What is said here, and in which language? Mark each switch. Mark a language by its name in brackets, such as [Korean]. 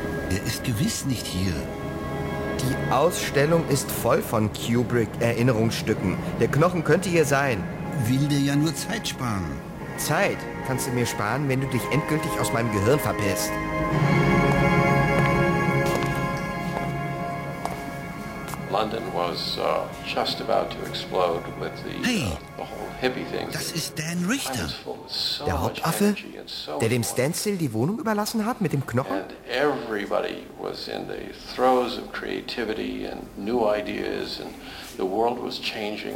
[German] Er ist gewiss nicht hier. Die Ausstellung ist voll von Kubrick-Erinnerungsstücken. Der Knochen könnte hier sein. Will dir ja nur Zeit sparen. Zeit kannst du mir sparen, wenn du dich endgültig aus meinem Gehirn verpisst. [English] London was just about to explode with the whole hippie thing. [German] Das ist Dan Richter, der Hauptaffe, der dem Stencil die Wohnung überlassen hat mit dem Knochen. [English] And everybody was in the throes of creativity and new ideas and the world was changing.